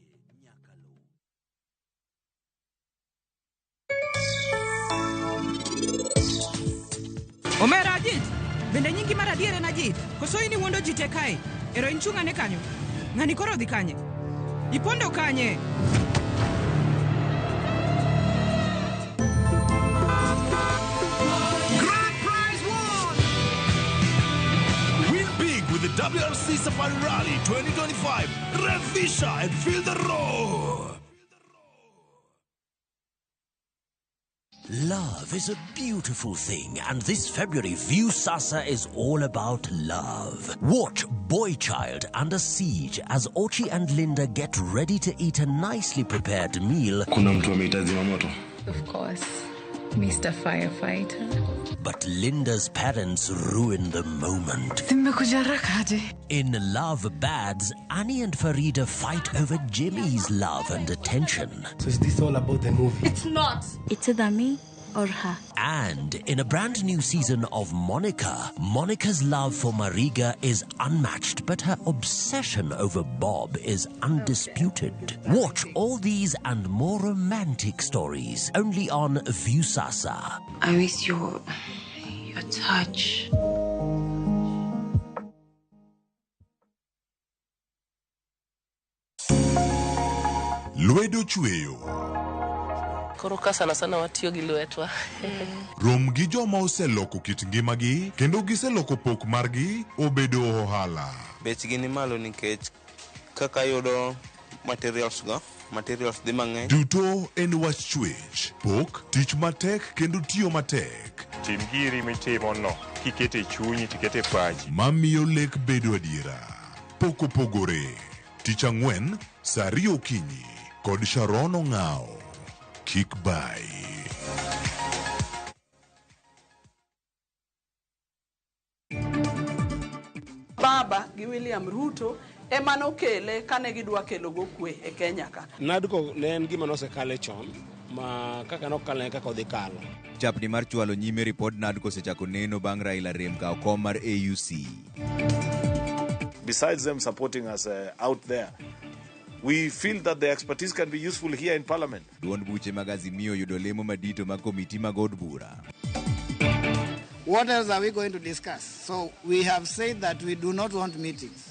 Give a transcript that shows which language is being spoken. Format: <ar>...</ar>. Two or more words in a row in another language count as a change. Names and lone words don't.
<luo>Omera Ajit, bende nyingi mar adiere na Ajit, koso ini wuondo jite kae, ero inchunga ne kanyo, ng'ani koro dhi kanye, ipondo kanye.</luo> <en>Grand prize won! Win big with the WRC Safari Rally 2025. Revisha and feel the roar! Love is a beautiful thing, and this February, Viusasa is all about love. Watch Boy Child Under Siege as Ochi and Linda get ready to eat a nicely prepared meal.</en> <sw>Kuna mtu ameita zimamoto?</sw> <en>Of course, Mr. Firefighter. But Linda's parents ruin the moment. In Love Bads, Annie and Farida fight over Jimmy's love and attention. So is this all about the movie? It's not. It's either me or her. And in a brand new season of Monica, Monica's love for Mariga is unmatched, but her obsession over Bob is undisputed. Watch all these and more romantic stories only on Viusasa. I miss your touch.</en> <luo>Lwedo chweyo. Koro ka sana watiyo gi lwetwa. Rom gi joma oseloko kit ngimagi kendo giseloko pok margi obedo ohala. Bechgi ni malo nikech kaka yudo materials dhi mang'eny. Duto en wach chwech, pok, tich matek kendo tiyo matek. Tim giri mitimo no, kikete chunyi tikete pachi. Mamiyo lek bedo adiera. Pok opogore. Tich ang'wen, saa 2 okinyi kod Sharon Ong'ao. Kick by. Baba gi William Ruto emano kele kane gidwa kelo go kwe e Kenya ka. Nadko ne en gima nosekale chon ma kaka nokale kaka odhi kalo. Chapni mar chwalo nyime ripod Nadko sechako neno bang' Raila rem kao kom mar AUC.</luo> <en>Besides them supporting us out there, we feel that the expertise can be useful here in Parliament.</en> <luo>Duond buche mag Azimio yudo lemo madito mag komiti mag od bura.</luo> <en>What else are we going to discuss? So we have said that we do not want meetings.</en>